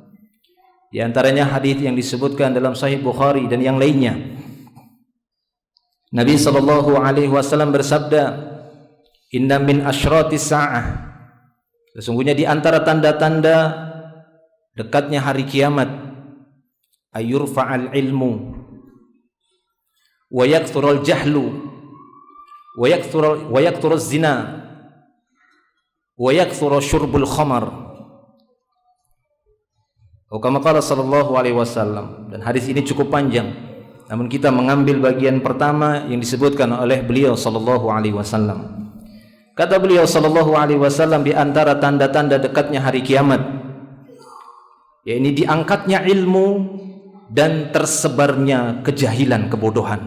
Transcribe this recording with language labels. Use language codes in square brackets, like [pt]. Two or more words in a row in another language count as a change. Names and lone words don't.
[id] Di antaranya hadis yang disebutkan dalam Sahih Bukhari dan yang lainnya. Nabi [ar] صلى الله عليه وسلم [id] bersabda, [ar] إن من أشراط الساعة, [id] sesungguhnya di antara tanda-tanda dekatnya hari kiamat, [ar] أن يرفع العلم ويكثر الجهل ويكثر الزنا ويكثر شرب الخمر. كما قال صلى الله عليه وسلم. [id] Dan hadis ini cukup panjang, namun kita mengambil bagian pertama yang disebutkan oleh beliau [ar] صلى الله عليه وسلم. [id] Kata beliau [ar] صلى الله عليه وسلم, [id] di antara tanda-tanda dekatnya hari kiamat, yaitu diangkatnya ilmu dan tersebarnya kejahilan, kebodohan.